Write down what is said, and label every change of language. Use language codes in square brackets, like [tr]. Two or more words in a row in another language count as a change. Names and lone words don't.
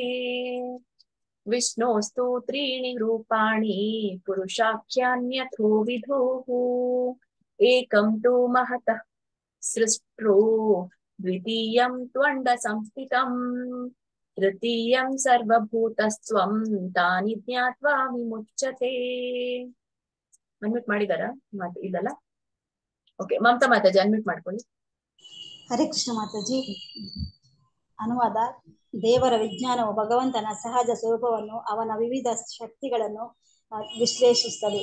[sa] ವಿಷ್ಣೋಸ್ತು ತ್ರೀಣಿ ರೂಪಾಣಿ ಪುರುಷಾಖ್ಯಾನ್ಯಥೋ ವಿಧುಃ ಏಕಂ ತು ಮಹತಃ ಸೃಷ್ಟೋ ದ್ವಿತೀಯಂ ತ್ವಂಡ ಸಂಸ್ಥಿತಂ ತೃತೀಯಂ ಸರ್ವಭೂತಸ್ತ್ವಂ ತಾನಿ ಜ್ಞಾತ್ವಾ ವಿಮುಚ್ಯತೆ. [kn] ಅನ್ಮ್ಯೂಟ್ ಮಾಡಿದಾರಾ? ಇದಲ್ಲ. ಓಕೆ, ಮಮತಾ ಮಾತಾಜಿ ಅನ್ಮ್ಯೂಟ್ ಮಾಡ್ಕೊಳ್ಳಿ. ಹರೇ ಕೃಷ್ಣ ಮಾತಾಜಿ. ಅನುವಾದ: ದೇವರ ವಿಜ್ಞಾನವು ಭಗವಂತನ ಸಹಜ ಸ್ವರೂಪವನ್ನು, ಅವನ ವಿವಿಧ ಶಕ್ತಿಗಳನ್ನು ವಿಶ್ಲೇಷಿಸುತ್ತದೆ.